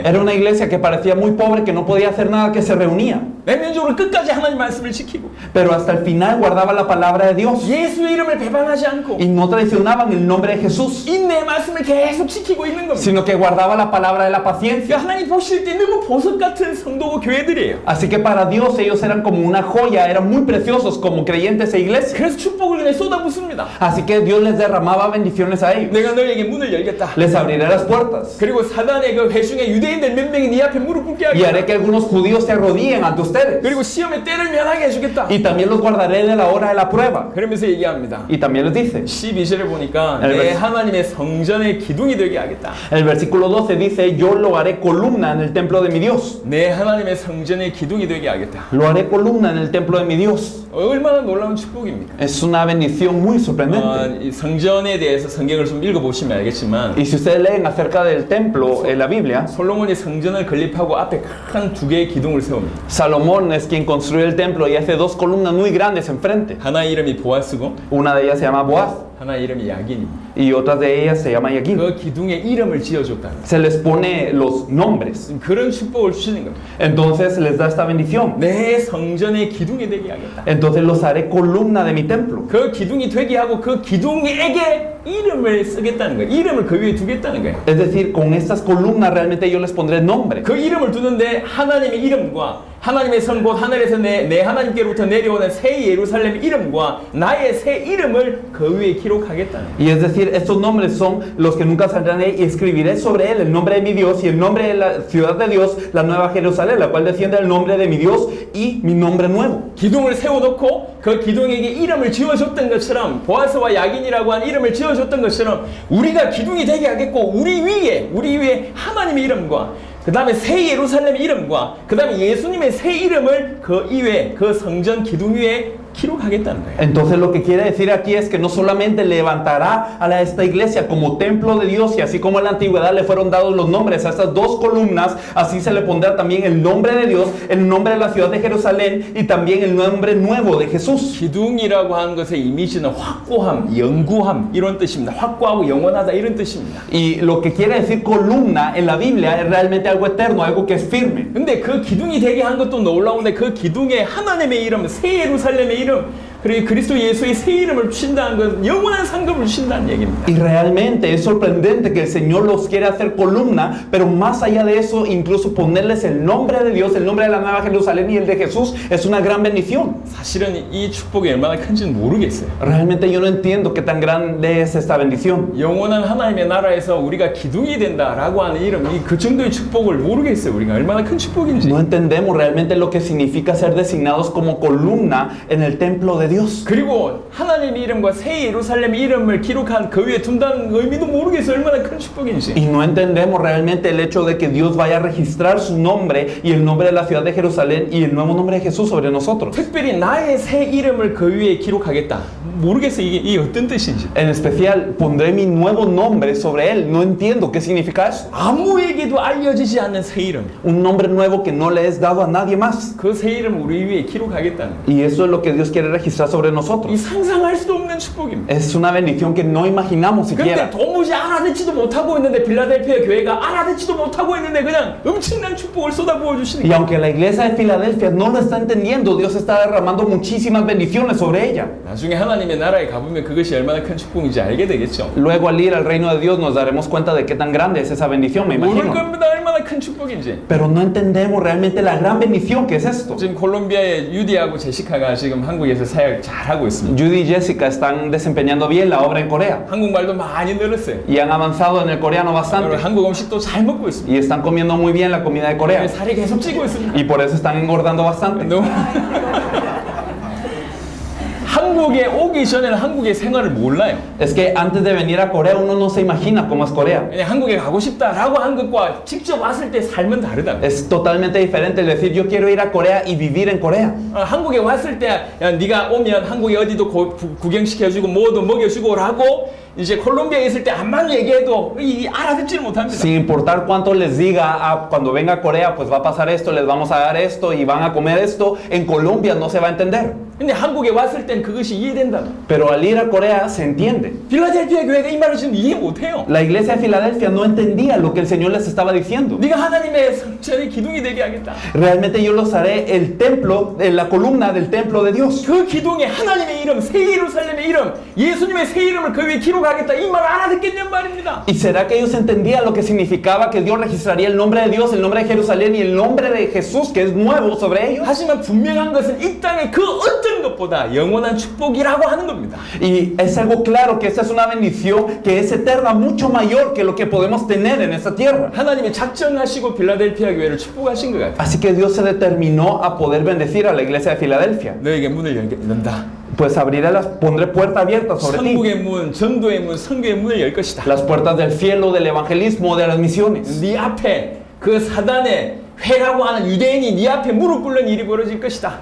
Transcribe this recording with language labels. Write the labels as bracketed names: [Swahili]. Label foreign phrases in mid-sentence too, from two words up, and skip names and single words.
[Spanish] Era una iglesia que parecía muy pobre, que no podía hacer nada, que se reunía. [Korean] 내면적으로 끝까지 하나님 말씀을 지키고 [Spanish] Pero hasta el final guardaba la palabra de Dios. [Korean] 예수의 이름을 배반하지 않고 [Spanish] Y no traicionaban el nombre de Jesús, [Korean] 인내의 말씀을 계속 지키고 있는 겁니다. [Spanish] sino que guardaba la palabra de la paciencia. [Korean] 하나님 보실 때 너무 보석 같은 성도고 교회들이에요. [Spanish] Así que para Dios ellos eran como una joya, eran muy preciosos como creyentes e iglesia. [Korean] 그래서 축복을 그냥 쏟아붓습니다. [Spanish] Así que Dios les derramaba bendiciones a ellos. [Korean] 내가 너에게 문을 열겠다. [Spanish] Les abriré las puertas. [Korean] 그리고 사단의 그 회중의 유대인들 몇 명이 네 앞에 무릎 꿇게 [Spanish] Y haré [Korean] 하겠다. [Spanish] que algunos judíos se arrodillen ante ustedes. [Korean] 그리고 시험의 때를 면하게 해주겠다. [Spanish] Y también los guardaré de la hora de la prueba. [Korean] 그러면서 얘기합니다. [Spanish] Y también les dice. [Korean] 12절을 보니까 [Spanish] El [Korean] 내 [Spanish] vers- [Korean] 하나님의 성전의 기둥이 되게 하겠다. [Spanish] El versículo 12 dice, yo lo haré columna en el templo de mi Dios. [Korean] 내 하나님의 성전의 기둥이 되게 하겠다. [Spanish] Lo haré columna en el templo de mi Dios. [Korean] 얼마나 놀라운 축복입니까? [Spanish] Es una bendición muy sorprendente. [Korean] 이 성전에 대해서 성경을 좀 읽어보시면 알겠지만 [Spanish] Y si ustedes leen acerca del templo en la Biblia, [Korean] 솔로몬이 성전을 건립하고 앞에 큰 두 개의 기둥을 세웁니다. [Spanish] Salomón es quien construye el templo y hace dos columnas muy grandes enfrente. [Korean] 하나 이름이 보아스고 [Spanish] Una de ellas se llama Boaz [Korean] 하나 이름이 야긴입니다. [Spanish] y otra de ellas se llama Yaquín. [Korean] 그 기둥에 이름을 지어줬다. [Spanish] Se les pone los nombres. [Korean] 그런 축복을 주시는 겁니다. [Spanish] Entonces les da esta bendición. [Korean] 내 성전의 기둥이 되게 하겠다. [Spanish] Entonces los haré columna de mi templo. [Korean] 그 기둥이 되게 하고 그 기둥에게 이름을 쓰겠다는 거예요. 이름을 그 위에 두겠다는 거예요. [Spanish] Es decir, con estas columnas realmente yo les pondré nombre. [Korean] 그 이름을 두는데 하나님의 이름과 하나님의 성 곧 하늘에서 내 하나님께로부터 내려오는 새 예루살렘 이름과 나의 새 이름을 그 위에 기록하겠다는 거예요. [Spanish] Y es decir, estos nombres son los que nunca saldrán de ahí y escribiré sobre él el nombre de mi Dios y el nombre de la ciudad de Dios, la nueva Jerusalén, la cual desciende el nombre de mi Dios y mi nombre nuevo. [Korean] 기둥을 세워놓고 그 기둥에게 이름을 지어줬던 것처럼 보아스와 야긴이라고 한 이름을 지어줬던 것처럼 우리가 기둥이 되게 하겠고 우리 위에 하나님의 이름과 그 다음에 새 예루살렘의 이름과 그 다음에 예수님의 새 이름을 그 위에 그 성전 기둥 위에 기록하겠다는 거예요. [Spanish] Entonces lo que quiere decir aquí es que no solamente levantará a esta iglesia como templo de Dios y así como en la antigüedad le fueron dados los nombres a estas dos columnas, así se le pondrá también el nombre de Dios, el nombre de la ciudad de Jerusalén y también el nombre nuevo de Jesús. [Korean] 기둥이라고 하는 것의 이미지는 확고함, 영구함 이런 뜻입니다. 확고하고 영원하다 이런 뜻입니다. [Spanish] Y lo que quiere decir columna en la Biblia es realmente algo eterno, algo que es firme. [Korean] 근데 그 기둥이 되게 한 것도 놀라운데 그 기둥에 하나님의 이름, 새 예루살렘의 이름 그리고 그리스도 예수의 새 이름을 주신다는 건 영원한 상급을 주신다는 얘기입니다. [Spanish] Y realmente es sorprendente que el Señor los quiere hacer columna, pero más allá de eso, incluso ponerles el nombre de Dios, el nombre de la nueva Jerusalén y el de Jesús es una gran bendición. [Korean] 사실은 이 축복이 얼마나 큰지는 모르겠어요. [Spanish] Realmente yo no entiendo qué tan grande es esta bendición. [Korean] 영원한 하나님의 나라에서 우리가 기둥이 된다라고 하는 이름, 그 정도의 축복을 모르겠어요. 우리가 얼마나 큰 축복인지. [Spanish] No entendemos realmente lo que significa ser designados como columna en el templo de Dios. [Korean] 그리고 하나님의 이름과 새 예루살렘 이름을 기록한 그 위에 둔다는 의미도 모르겠어요. 얼마나 큰 축복인지. [Spanish] Y no entendemos realmente el hecho de que Dios vaya a registrar su nombre y el nombre de la ciudad de Jerusalén y el nuevo nombre de Jesús sobre nosotros. [Korean] 특별히 나의 새 이름을 그 위에 기록하겠다. 모르겠어요. 이게 어떤 뜻인지. [Spanish] En especial, pondré mi nuevo nombre sobre él. No entiendo qué significa eso. [Korean] 아무에게도 알려지지 않는 새 이름. [Spanish] Un nombre nuevo que no le es dado a nadie más. [Korean] 그 새 이름을 우리 위에 기록하겠다는 거예요. [Spanish] Y eso es lo que Dios quiere registrar sobre [Korean] 이 [Spanish] nosotros. [Korean] 상상할 수도 없는 축복입니다. [Spanish] Es una bendición que no imaginamos [Korean] 근데 [Spanish] siquiera. [Korean] 도무지 알아듣지도 못하고 있는데 빌라델피아 교회가 알아듣지도 못하고 있는데 그냥 엄청난 축복을 쏟아부어 주시는 [Spanish] Y [Korean] 거예요. [Spanish] aunque la iglesia de Filadelfia no lo está entendiendo, Dios está derramando muchísimas bendiciones sobre ella. [Korean] 나중에 하나님의 나라에 가보면 그것이 얼마나 큰 축복인지 알게 되겠죠. [Spanish] Luego al ir al reino de Dios nos daremos cuenta de qué tan grande es esa bendición, me [Korean] 모를 [Spanish] imagino. [Korean] 겁니다. 얼마나 큰 축복인지. [Spanish] Pero no entendemos realmente la gran bendición que es esto. [Korean] 지금 콜롬비아의 유디하고 제시카가 지금 한국에서 사역 잘하고 있습니다. [Spanish] Judy y Jessica están desempeñando bien la obra en Corea [Korean] 한국말도 많이 늘었어요. [Spanish] y han avanzado en el coreano bastante [Korean] 한국 음식도 잘 먹고 있습니다. [Spanish] y están comiendo muy bien la comida de Corea [Korean] 살이 계속 찌고 있습니다. [Spanish] y por eso están engordando bastante. [Korean] 너무 한국에 오기 전에는 한국의 생활을 몰라요. [Spanish] Es que antes de venir a Corea uno no se imagina cómo es Corea. [Korean] 그냥 한국에 가고 싶다라고 한 것과 직접 왔을 때 삶은 다르다. [Spanish] Es totalmente diferente el decir yo quiero ir a Corea y vivir en Corea. [Korean] 한국에 왔을 때 야, 네가 오면 한국에 어디도 구경시켜주고 뭐도 먹여주고라고 이제 콜롬비아에 있을 때 암만 얘기해도 알아듣지를 못합니다. [Spanish] Sin importar cuánto les diga, cuando venga a Corea pues va a pasar esto, les vamos a dar esto y van a comer esto, en Colombia no se va a entender. [Korean] 근데 한국에 왔을 땐 그것이 이해된다. [Spanish] Pero al ir a Corea se entiende. [Korean] 필라델피아 교회가 이 말을 지금 이해 못해요. [Spanish] La iglesia de Filadelfia no entendía lo que el Señor les estaba diciendo. [Korean] 네가 하나님의 성전의 기둥이 되게 하겠다. [Spanish] Realmente yo los haré el templo, la columna del templo de Dios. [Korean] 그 기둥에 하나님의 이름, 새 예루살렘의 이름, 예수님의 새 이름을 그 위에 기록하겠다. 이 말 알아듣겠냔 말입니다. [Spanish] ¿Y será que ellos entendían lo que significaba que Dios registraría el nombre de Dios, el nombre de Jerusalén y el nombre de Jesús que es nuevo sobre ellos? [Korean] 하지만 분명한 것은 이 땅의 그 어떤 것보다 영원한 축복이라고 하는 겁니다. [Spanish] Y es algo claro que esta es una bendición que es eterna, mucho mayor que lo que podemos tener en esta tierra. [Korean] 하나님이 작정하시고 빌라델피아 교회를 축복하신 것 같아요. [Spanish] Así que Dios se determinó a poder bendecir a la iglesia de Filadelfia. [Korean] 너에게 문을 연다. [Spanish] Pues pondré puerta abierta sobre ti. [Korean] 천국의 문, 전도의 문, 선교의 문을 열 것이다. [Spanish] Las puertas del cielo, del evangelismo, de las misiones. [Korean] 네 앞에 그 사단의 회라고 하는 유대인이 네 앞에 무릎 꿇는 일이 벌어질 것이다.